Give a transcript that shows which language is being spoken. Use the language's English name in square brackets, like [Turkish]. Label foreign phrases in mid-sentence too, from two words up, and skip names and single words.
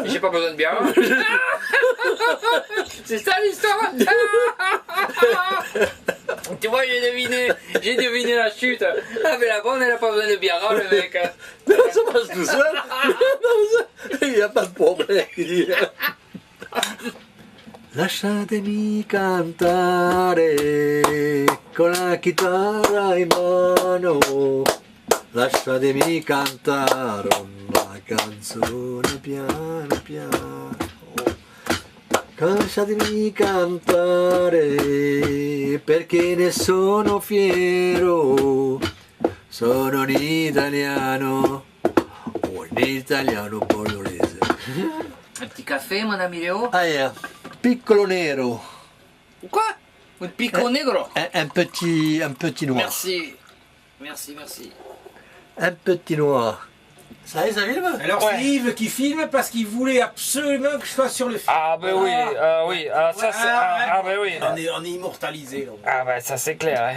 [French] J'ai pas besoin de bière. C'est ça l'histoire. Tu vois, j'ai deviné la chute. Ah mais la bonne, elle a pas besoin de bière, hein, le mec. Non, ça marche tout seul. Il n'y a pas de problème. Il dit, [Italian] lasciatemi cantare con la chitarra in mano, lasciatemi cantare una canzone piano piano. Lasciatemi cantare perché ne sono fiero, sono un italiano bordolese. [French] Un petit café, madame Léo. [Italian] Ah, piccolo nero. Quoi? Un piccolo negro. [French] Un petit noir. Merci. Merci, merci. Un petit noir. Ça y est, ça filme? Alors c'est Yves qui filme parce qu'il voulait absolument que je sois sur le film. Ah ben oui, oui. Ça c'est... Ah ben oui. On est immortalisé là. Ah ben ça c'est clair. Hein.